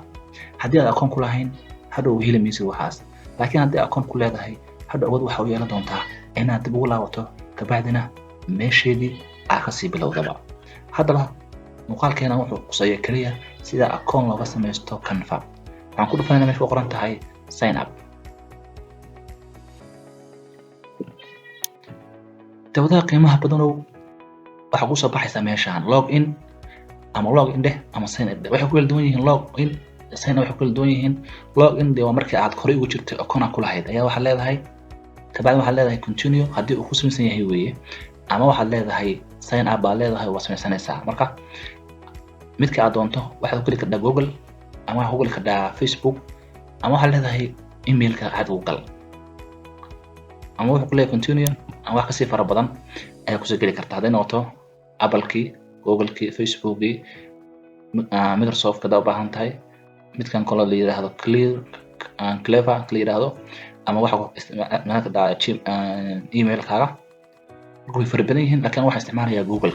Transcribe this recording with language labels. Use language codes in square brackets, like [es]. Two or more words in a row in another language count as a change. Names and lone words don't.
[so] haddii aad akoon ku lahayn hadhow heli maysid waxaas, laakiin haddii akoon ku leedahay hadhow awood waxa u yeelan doontaa inaad dib ugu laabato ka bacdina meesheedii aad ka sii bilowdaba. haddaba muuqaalkeena wuxuu quseeyaa kaliya sida akoon looga samaysto Canva. waxaan ku dhufanaynaa meesha ku qoran tahay [en] sign up. [so] daawadaha qiimaha badan waxa ku soo baxaysa meeshaan [en] log in [so] ama [en] log in [so] ama [en] sign up. [so] waxay ku kala duwan yihiin [en] log in sign up. [so] waxay ku kala duwan yihiin [en] log in [so] waa markii aad hore ugu jirtay akoon ku lahayd ayaa waxa leedahay ka bacdina waxa leedahay continue haddii uu ku samaysan yahay weeye, ama waxaad leedahay [en] sign up [so] baa leedahay waa samaysanaysaa. marka midka aad doonto waxaad ku geli kartaa Google ama waxaad ku geli kartaa Facebook ama waxaad leedahay emailka aad Google ama wuxuu ku leeyahay continue ama wax ka sii fara badan ayaa ku soo geli kartaa. hadday noqoto Apple-kii, Google-kii, Facebook-kii, Microsoft ka baahan tahay midkan kale la yiraahdo Clever la yiraahdo ama waxa isticmaal ka daa email-kaaga way fara badan yihiin, laakiin waxa isticmaalaya Google-ka.